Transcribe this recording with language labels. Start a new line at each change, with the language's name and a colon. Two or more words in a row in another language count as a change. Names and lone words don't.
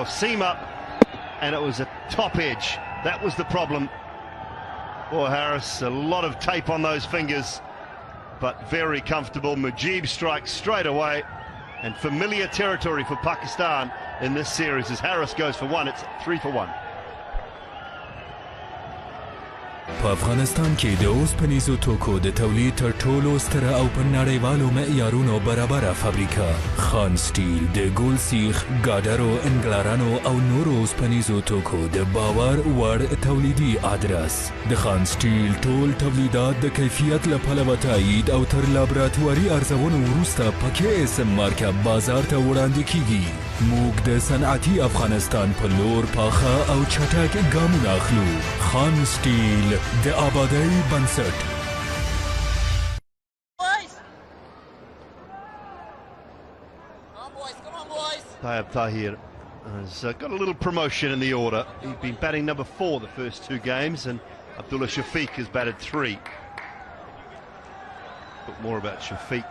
English: Seam up, and it was a top edge. That was the problem for Haris. A lot of tape on those fingers, but very comfortable. Mujib strikes straight away, and familiar territory for Pakistan in this series as Haris goes for 1. It's 3 for 1.
Pashto: په افغانستان کې د اوسپنیزو توکو د تولید تر ټولو ستره او په نړیوالو معیارونو برابره فابریکه خان سټیل د ګول سیخ، ګاډرو، انګلارانو او نورو اوسپنیزو توکو د باور وړ تولیدي ادرس د خان سټیل ټول تولیدات د کیفیت له پلوه تایید او تر لابراتواري ارزونو وروسته په KSM مارکه بازار ته وړاندې کیږي. موږ د صنعتي افغانستان په لور پاخه او چټک ګامونه اخلو. خان سټیل د آبادۍ بنسټ.
English: Tayyab Tahir has got a little promotion in the order. He's been batting number 4 the first 2 games, and Abdullah Shafiq has batted 3. But more about Shafiq.